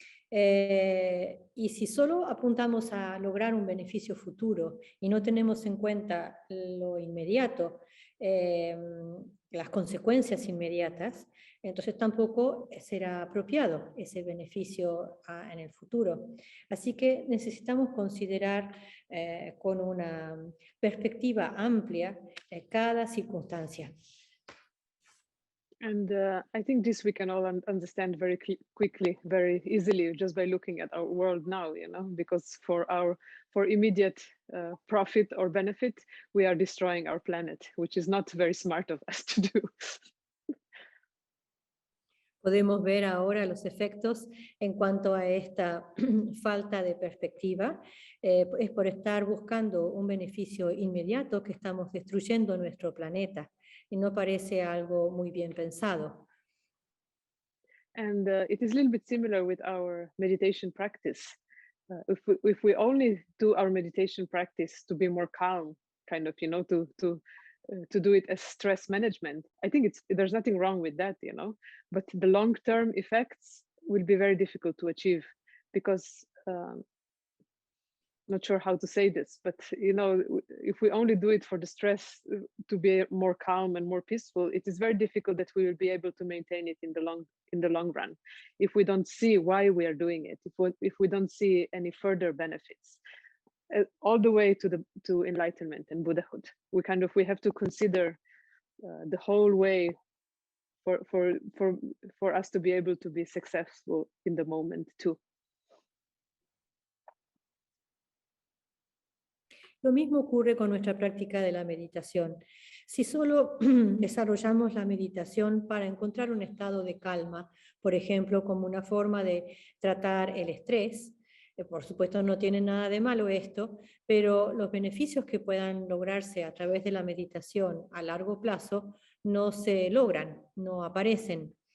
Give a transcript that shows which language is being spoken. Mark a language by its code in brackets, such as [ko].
[es] Y si solo apuntamos a lograr un beneficio futuro y no tenemos en cuenta lo inmediato, las consecuencias inmediatas, entonces tampoco será apropiado ese beneficio en el futuro. Así que necesitamos considerar con una perspectiva amplia cada circunstancia. [en] And I think this we can all understand very quickly, very easily, just by looking at our world now, because for immediate profit or benefit, we are destroying our planet, which is not very smart of us to do. [es] Podemos ver ahora los efectos en cuanto a esta falta de perspectiva. Es por estar buscando un beneficio inmediato que estamos destruyendo nuestro planeta. Y no parece algo muy bien pensado. [en] And it is a little bit similar with our meditation practice. If we only do our meditation practice to be more calm, kind of, to do it as stress management, I think there's nothing wrong with that, but the long-term effects will be very difficult to achieve because not sure how to say this, but if we only do it for the stress to be more calm and more peaceful, it is very difficult that we will be able to maintain it in the long run if we don't see why we are doing it, if we don't see any further benefits all the way to enlightenment and Buddhahood. We have to consider the whole way for us to be able to be successful in the moment too. [es] Lo mismo ocurre con nuestra práctica de la meditación. Si solo desarrollamos la meditación para encontrar un estado de calma, por ejemplo, como una forma de tratar el estrés, por supuesto no tiene nada de malo esto, pero los beneficios que puedan lograrse a través de la meditación a largo plazo no se logran, no aparecen.